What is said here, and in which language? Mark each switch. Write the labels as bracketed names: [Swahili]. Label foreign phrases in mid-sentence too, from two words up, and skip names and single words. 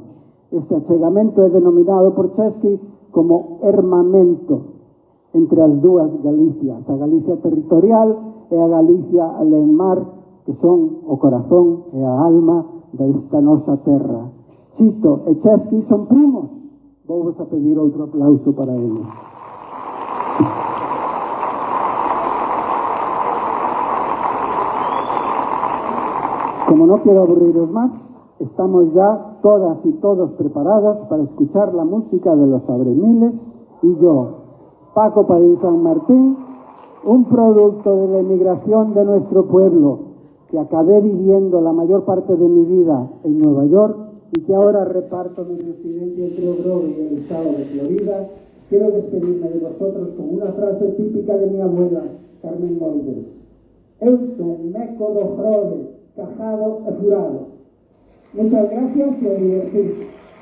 [Galician] Este achegamento é denominado por Chesky como hermamento entre as dúas Galicias, a Galicia territorial e a Galicia alén mar, que son o corazón e a alma desta nosa terra. Chito e Chesky son primos. Vou vos a pedir outro aplauso para eles. [Spanish] Como no quiero aburriros más, estamos ya todas y todos preparados para escuchar la música de los Abremiles y yo, Paco Padín San Martín, un producto de la emigración de nuestro pueblo, que acabé viviendo la mayor parte de mi vida en Nueva York y que ahora reparto mi residencia entre Ogrove y el estado de Florida. Quiero despedirme de vosotros con una frase típica de mi abuela, Carmen Moldes. [Galician] Eu son meco do Grove, cajado e furado. [Spanish] Muchas gracias y a divertirse.